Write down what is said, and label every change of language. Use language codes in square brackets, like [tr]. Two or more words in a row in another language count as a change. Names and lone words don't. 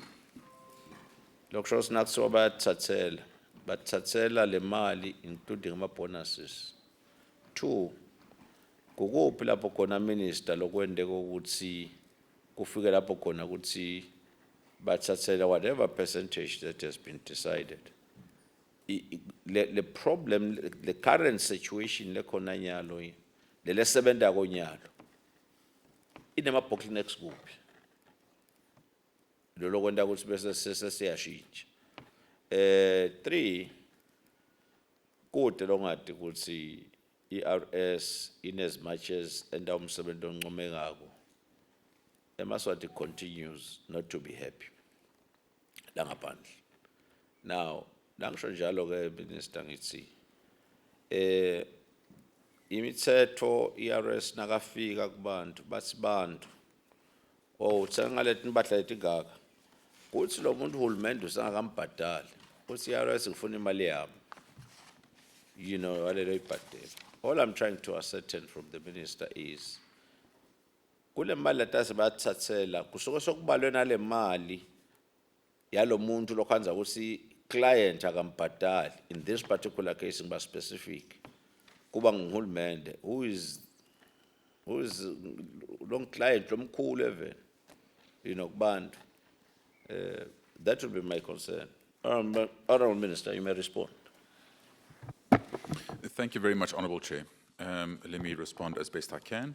[ss] Lokusho sinakuthiwa bathathela le mali including ama bonuses. 2, kukuphi lapho khona minister lokwendeka ukuthi kufike lapho khona ukuthi bathathela [en] whatever percentage that has been decided. The problem, the current situation [ss] lekhona nyalo le lesebenta konyalo inema bottlenecks kuphi lo lokwenda ukuthi bese sesiyashintsha. [en] 3, [ss] kude longathi ukuthi [en] ERS in as much as [ss] enda umsebenzi oncomekako emaswati [en] continues not to be happy langaphandle. [ss] Now langisho njalo ke minister ngithi imithetho ERS nakafika kubantu bathi bantu uthenga leti impahla letingaka kuthi lo muntu uhulumende usangakambhadali uthi ERS ngifuna imali yami, [en] you know, [ss] walelo ibhadela. [en] All I'm trying to ascertain from the minister is [ss] kule mali latase bathathela kusuke sokubalwe nale mali yalo muntu lokhanza ukuthi client akambhadali. [en] In this particular case [ss] ngiba specific kuba nguhulumende [en] who is long client lomkhulu even, you know, kubantu. That would be my concern. Honorable Minister, you may respond. Thank you very much, Honourable Chair. Let me respond as best I can.